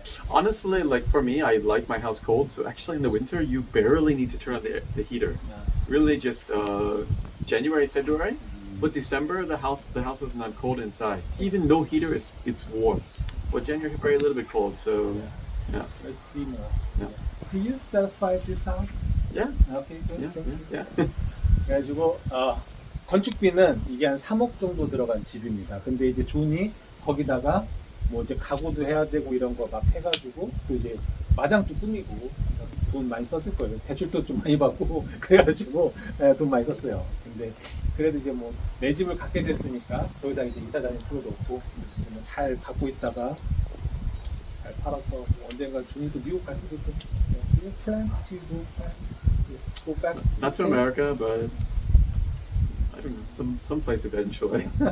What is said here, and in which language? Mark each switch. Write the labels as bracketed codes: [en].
[en] Honestly, like for me, I like my house cold, so actually in the winter you barely need to turn on the heater. Really, just January, February, but December the house is not cold inside. Even no heater, it's warm. But January, February a little bit cold, so yeah. Let's see more. Yeah. Do you satisfy this house? Yeah. Okay, good. Yeah. [ko] 그래가지고 건축비는 이게 한 3억 정도 들어간 집입니다. 근데 이제 존이 거기다가 뭐 이제 가구도 해야 되고 이런 거 막 해가지고 또 이제 마당도 꾸미고 돈 많이 썼을 거예요. 대출도 좀 많이 받고 그래가지고 돈 많이 썼어요. 근데 그래도 이제 뭐 내 집을 갖게 됐으니까 더 이상 이제 이사 다닐 필요도 없고 잘 갖고 있다가 잘 팔아서 뭐 언젠가 존이 또 미국 갈 수도 있고. [en] Do you plan to go back? Not to America, but I don't know, some place eventually.